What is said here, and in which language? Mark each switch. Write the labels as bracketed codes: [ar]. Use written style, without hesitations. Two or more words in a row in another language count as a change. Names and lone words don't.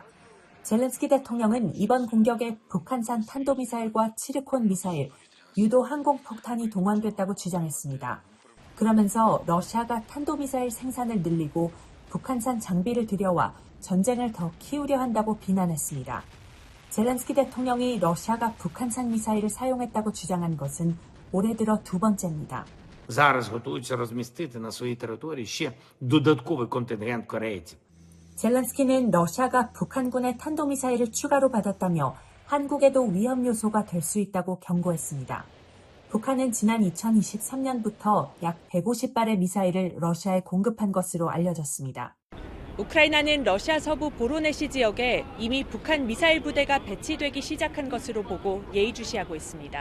[ko] 젤렌스키 대통령은 이번 공격에 북한산 탄도미사일과 치르콘 미사일, 유도 항공폭탄이 동원됐다고 주장했습니다. 그러면서 러시아가 탄도미사일 생산을 늘리고 북한산 장비를 들여와 전쟁을 더 키우려 한다고 비난했습니다. 젤렌스키 대통령이 러시아가 북한산 미사일을 사용했다고 주장한 것은 올해 들어 2번째입니다. [uk] Зараз готуються розмістити на своїй території ще додатковий контингент корейців. [ko] 젤렌스키는 러시아가 북한군의 탄도미사일을 추가로 받았다며 한국에도 위험 요소가 될 수 있다고 경고했습니다. 북한은 지난 2023년부터 약 150발의 미사일을 러시아에 공급한 것으로 알려졌습니다. 우크라이나는 러시아 서부 보로네시 지역에 이미 북한 미사일 부대가 배치되기 시작한 것으로 보고 예의주시하고 있습니다.